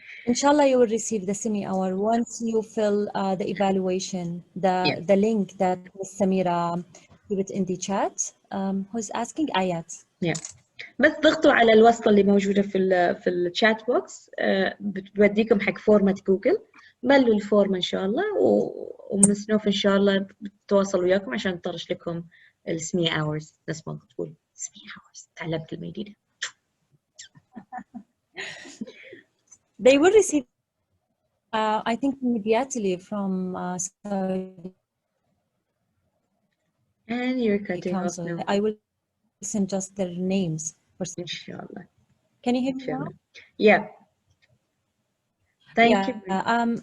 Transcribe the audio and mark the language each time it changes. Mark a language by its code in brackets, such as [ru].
[en] Inshallah, you will receive the semi-hour once you fill the evaluation, the link that Ms. Samira put it in the chat. Who's asking? Ayat. Yeah. [ar] بس ضغطوا على الوصلة اللي موجودة في الشات بوكس بتوديكم حق فورمة جوجل. ملوا الفورمة إن شاء الله ومس نوف إن شاء الله بتواصل وياكم عشان نطرش لكم السمي hours. نفس ما تقول سمي hours. تعلمت كلمة جديدة. [en] They will receive, I think, immediately from Saudi And you're cutting off Council. now. I will send just their names. Inshallah. Can you hear me now? Inshallah. Yeah. Thank you.